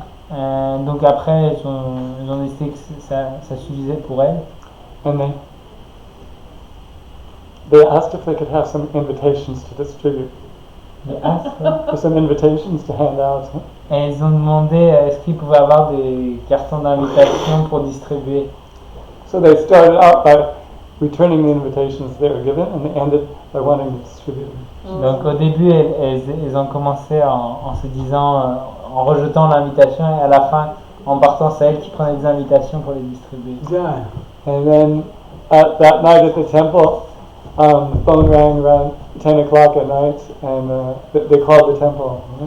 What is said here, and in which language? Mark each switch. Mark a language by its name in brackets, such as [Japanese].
[French] Donc après, ils ont décidé que ça suffisait pour elles. [English] And they asked if they could have some invitations to distribute. For some invitations to hand out. [French] Et ils ont demandé est-ce qu'ils pouvaient avoir des cartons d'invitation pour distribuer. [English] So they started out by returning the invitations they were given, and they ended by wanting to distribute them. [French] Donc au début, elles ont commencé en se disant, en rejetant l'invitation, et à la fin, en partant, c'est elles qui prenaient des invitations pour les distribuer. [English] And then that night at the temple, the phone rang around 10 o'clock at night, and they called the temple.